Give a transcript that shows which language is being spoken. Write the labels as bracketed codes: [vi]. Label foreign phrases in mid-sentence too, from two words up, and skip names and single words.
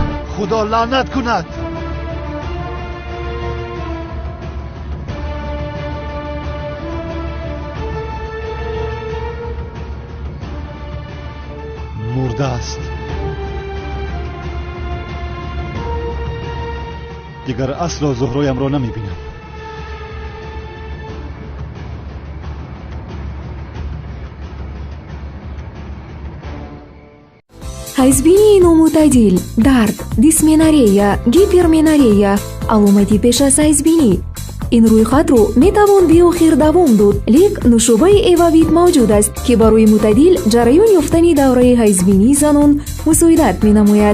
[fa] خدا لعنت کند. مرده است. دیگر اصلا زهرایم را نمیبینم. [tg] ҳайзбинии номӯътадил, дард, дисменорея, гиперменорея аломати пеш аз ҳайзбинӣ. ин рӯйхатро метавон би охир давом дод, лек нушобаи эвавит мавҷуд аст ки барои мӯътадил ҷараён ёфтани давраи ҳайзбинии занон мусоидат менамояд.